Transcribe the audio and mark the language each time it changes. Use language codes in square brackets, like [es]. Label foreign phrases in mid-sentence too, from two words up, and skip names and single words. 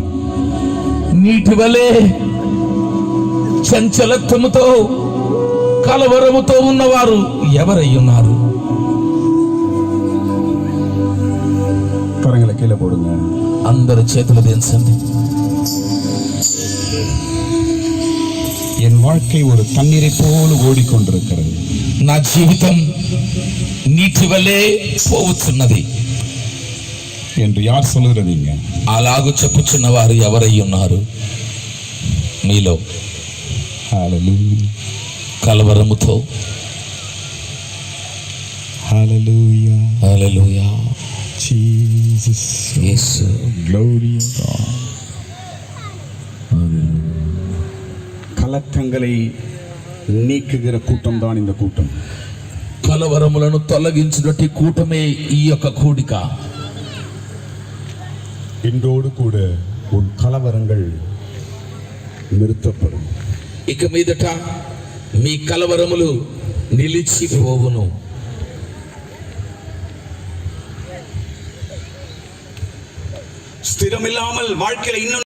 [te] నీటి వలె చంచలత్వముతో కలవరముతో ఉన్నవారు ఎవరై ఉన్నారు? [ta] கரங்களை கீழே போடுங்க, [te] అందరు చేతులు దించండి. [ta] என் வாழ்க்கை ஒரு தண்ணீரை போல ஓடிக்கொண்டிருக்கிறது. [te] నా జీవితం నీటి వలె పోవుచున్నది [ta] என்று யார் சொல்லுகிறீங்க? [te] అలాగూ చెప్పుచున్న వారు ఎవరై ఉన్నారు మీలో? హల్లెలూయా, కలవరముతో, హల్లెలూయా, హల్లెలూయా, జీసస్, యేసు, గ్లోరీ. [ta] கலக்கங்களை நீக்குகிற கூட்டம் தான் இந்த கூட்டம். [te] కలవరములను తొలగించినట్టి కూటమే ఈ యొక్క కూడిక. [ta] இன்றோடு கூட உன் கலவரங்கள் நிறுத்தப்படும். [te] ఇక మీదట మీ కలవరములు నిలిచిపోవును. [ta] ஸ்திரமில்லாமல் வாழ்க்கையில இன்னும்